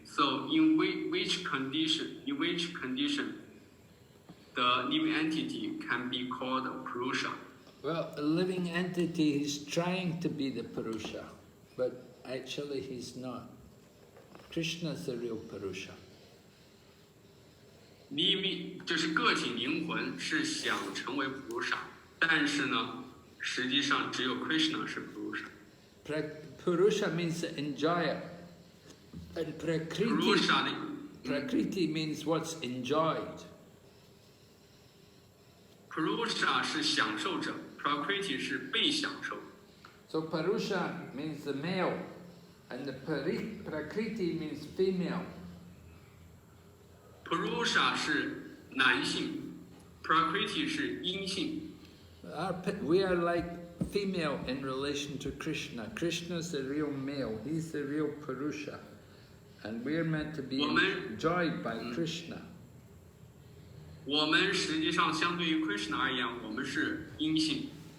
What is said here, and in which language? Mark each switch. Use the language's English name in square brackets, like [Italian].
[English] So in which condition the living entity can be called Purusha? Well, a living entity is trying to be the Purusha, but actually he's not. Krishna is the real Purusha. [Chinese] 就是个体灵魂是想成为 Purusha， 但是呢，实际上只有 Krishna 是 Purusha。 [English] Purusha means the enjoyer, and Prakriti means what's enjoyed. [Chinese] Purusha 是享受者 ，Prakriti 是被享受。 [English] So Purusha means the male, and the Prakriti means female. [Chinese] Purusha 是男性 ，Prakriti 是阴性。 [English] We are like female in relation to Krishna. Krishna is the real male. He's the real Purusha, and we're meant to be enjoyed by Krishna. [Chinese] 我们实际上相对于 Krishna 而言，我们是阴性。